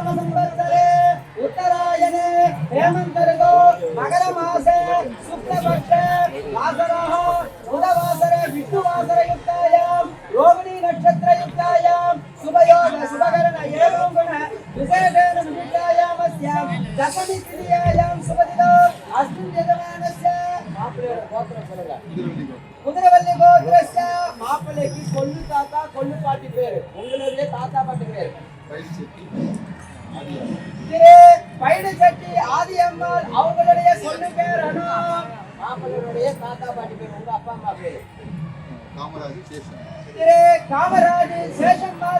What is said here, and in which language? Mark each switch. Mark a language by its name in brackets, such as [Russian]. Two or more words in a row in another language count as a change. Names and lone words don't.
[Sanskrit] संवत्सरे उत्तरायणे हेमन्त ऋतौ मकरमासे शुक्लपक्षे वासरः बुधवासरे विष्णुवासरयुक्तायां रोहिणी नक्षत्रयुक्तायां शुभयोग शुभकरण एवं गुण विशेषेण वियुक्तायामस्यां दशमी तिथ्यायां शुभदिनौ अस्मिन् यजमानस्य कुतिरवल्लि गोत्रस्य [Tamil] மாப்பிள்ளைக்கு கொள்ளு தாத்தா கொள்ளு பாட்டி பேரு. உங்களுடைய தாத்தா பாட்டி பேரு திரு பைடு செட்டி ஆதியம்மாள். அவங்களுடைய கொள்ளு பேர் அனு. மாப்பிள்ளையுடைய தாத்தா பாட்டி பேரு உங்க அப்பா அம்மா பேரு திரு காமராஜ் சேஷம்மாள்.